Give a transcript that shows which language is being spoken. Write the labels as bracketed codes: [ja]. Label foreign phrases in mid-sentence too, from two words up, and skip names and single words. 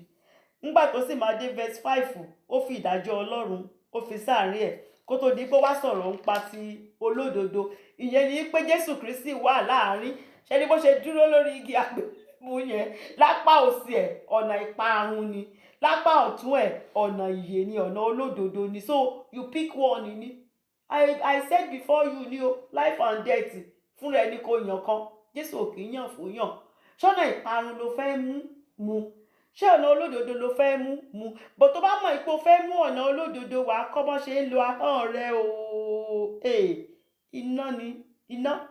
[yo] Nígbà tó sì máa dé verse 5, ó fi ìdájọ́ Ọlọ́run ó fi sáàrin ẹ̀ kó tó di pé wá sọ̀rọ̀ ń pa ti olódodo. Ìyẹn ni pé Jésù Kristi wà láàrin, ṣe ni bó ṣe dúró lórí igi àgbélébùú yẹn, lápá òsì ẹ̀ ọ̀nà ìparun ni, lápá ọ̀tún ẹ̀ ọ̀nà ìyè ni, ọ̀nà olódodo ni. [en] So you pick one [yo] ni. [en] I said before you [yo] ni o, [en] life and death [yo] fúnra ẹni kò yàn kan, Jésù ò kì í yàn fún yàn. Ṣọ́nà ìparun ló fẹ́ mú, ṣé ọ̀nà olódodo ló fẹ́ mú, bó tó bá mọ̀ ipò fẹ́ mú ọ̀nà olódodo wà kọ́ bọ́ ṣe ń lo ahọ́n rẹ o. Iná ni iná.